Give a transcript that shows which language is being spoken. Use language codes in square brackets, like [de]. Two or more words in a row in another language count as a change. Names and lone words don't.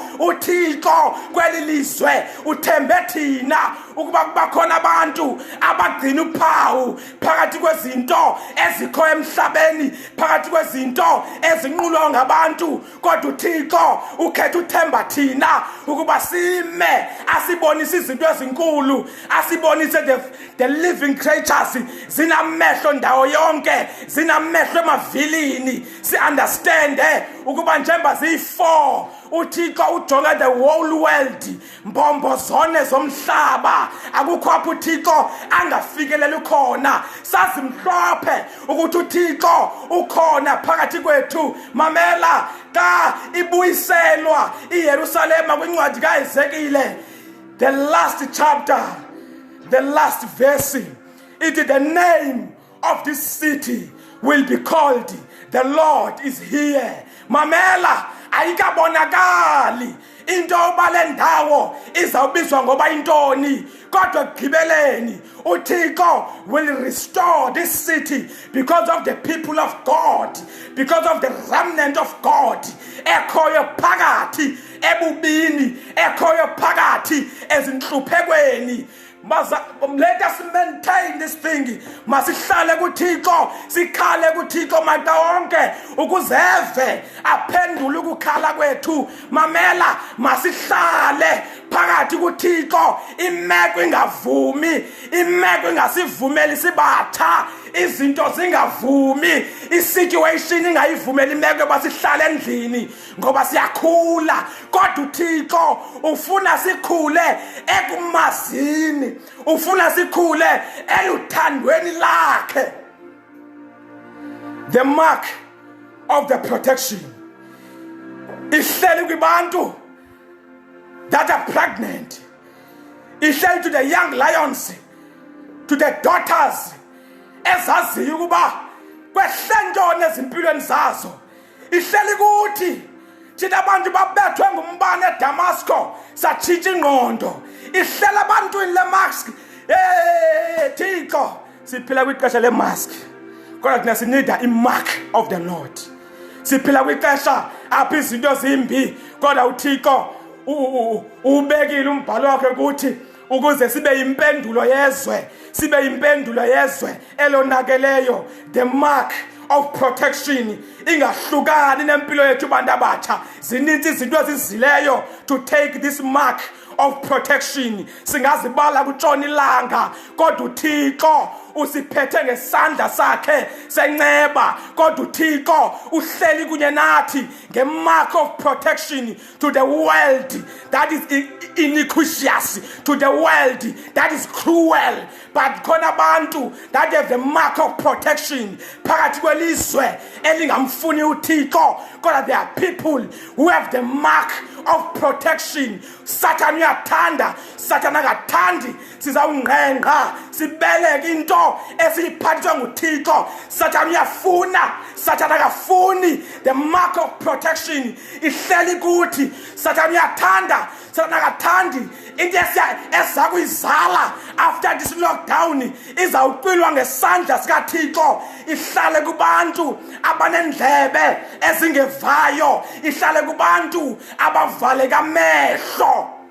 [xh] Uthixo kweli lizwe uthembe thina ukuba kubakhona abantu abagcina uphawu phakathi kwezinto ezikho emhlabeni, phakathi kwezinto ezinqulwa ngabantu. Kodwa uThixo ukhetha uthemba thina ukuba sime asibonise izinto ezinkulu, asibonise [en] the living creatures [xh] zinamehlo ndawo yonke, zinamehlo emavilini. Si understand ukuba njengoba ziyi4 uThixo ujonga [en] the whole world, [xh] mbombo zone zomhlaba. Akukho apho uThixo angafikeleli khona. Sazimhlophe ukuthi uThixo ukhona phakathi kwethu. Mamela ka ibuyiselwa iYerusalema kwincwadi kaEzekiyeli, [en] the last chapter, the last verse, it is the name of this city will be called the Lord is here. [xh] Mamela ayikabonakali into obale ndawo izawubizwa ngoba intoni, kodwa ekugqibeleni uThixo [en] will restore this city because of the people of God, because of the remnant of God [xh] ekhoyo phakathi ebubini, ekhoyo phakathi ezinhluphekweni. [en] Let us maintain this thing. [xh] Masihlale kuThixo, sikhale kuThixo mata wonke ukuzeve aphendule ukukhala kwethu. Mamela masihlale phakathi kuThixo, imeko ingavumi, imeko ingasivumeli sibatha, izinto zingavumi, isituation ingayivumeli imeko basihlale endlini ngoba siyakhula. Kodwa uThixo ufuna sikhule ekumazini, ufuna sikhule eluthandweni lakhe. [en] The mark of the protection [xh] ihleli kwibantu [en] that are pregnant, ihleli to the young lions, to the daughters [xh] ezaziyo ukuba kwehlentoni ezimpilweni zazo. Ihleli kuthi thina abantu babethwe ngumbane eDamasco satshintsha ingqondo. Ihlela abantwini lemask. Thixo siphila kwixesha lemask. kodwa thina sinida imark [en] of the Lord. [xh] Siphila kwixesha apha izinto zimbi, kodwa uThixo ubekile umbhalo wakhe ukuthi ukuze sibe impendulo yezwe elonakeleyo, [en] the mark of protection [xh] ingahlukani nempilo yethu bantu abatsha. Zininzi izinto ezizileyo [en] to take this mark of protection. [xh] Singazibala kutshona ilanga, kodwa uThixo usiphethe ngesandla sakhe senceba, kodwa uThixo uhleli kunye nathi ngemark [en] of protection to the world that is iniquitous, to the world that is cruel, but [xh] khona abantu [en] that have the mark of protection [xh] phakathi kwelizwe elingamfuni uThixo, kodwa [en] there are people who have the mark of protection. [xh] Satan uyathanda, Satan akathandi. Sizawungqengqa sibeleke into esiyiphathiswa nguThixo. Satan uyafuna, Satan akafuni. [en] The mark of protection [xh] ihleli kuthi. Satan uyathanda, Satan akathandi. Into eza kuyizala [en] after this lockdown [xh] izawuqilwa ngesandla sikaThixo, ihlale kubantu abanendlebe ezingevayo, ihlale kubantu abavaleka amehlo.